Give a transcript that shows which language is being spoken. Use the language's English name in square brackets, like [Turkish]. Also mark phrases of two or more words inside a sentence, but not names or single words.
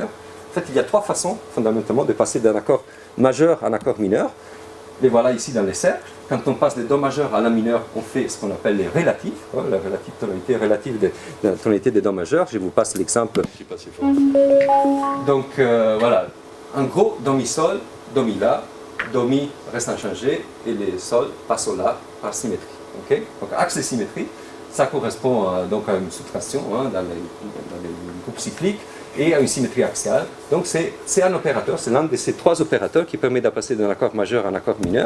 [French] En fait, il y a trois façons fondamentalement de passer d'un accord majeur à un accord mineur. Les voilà ici dans les cercles. Quand on passe de Do majeur à La mineur, on fait ce qu'on appelle les relatifs, la relative tonalité relative de la tonalité des Do majeurs. Je vous passe l'exemple. Donc voilà, en gros, Do mi sol, Do mi la, Do mi reste inchangé et les sol passent au la par symétrie. Okay? Donc axe de symétrie, ça correspond donc à une soustraction dans les groupes cycliques et à une symétrie axiale. Donc c'est un opérateur, c'est l'un de ces trois opérateurs qui permet de passer d'un accord majeur à un accord mineur.